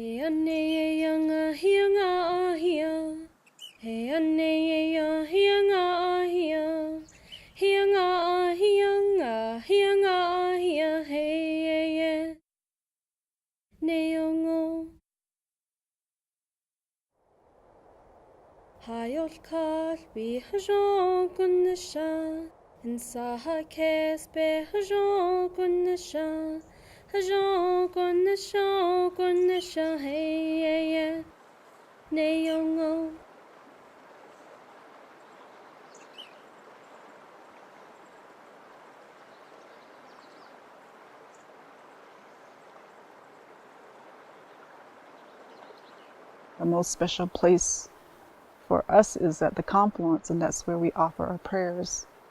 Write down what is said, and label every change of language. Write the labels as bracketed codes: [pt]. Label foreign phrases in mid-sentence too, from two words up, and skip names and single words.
[en] ane yanga hianga ahia. Hey ane ya hianga ahia. Hianga hianga hianga ahia. Hey yeah. Neongo. Hayot kar bi hajon kunisha. Insaha kes be hajon kunisha. Hajon kunisha. Hey yeah. Neongo. The most special place for us is at the Confluence, and that's where we offer our prayers.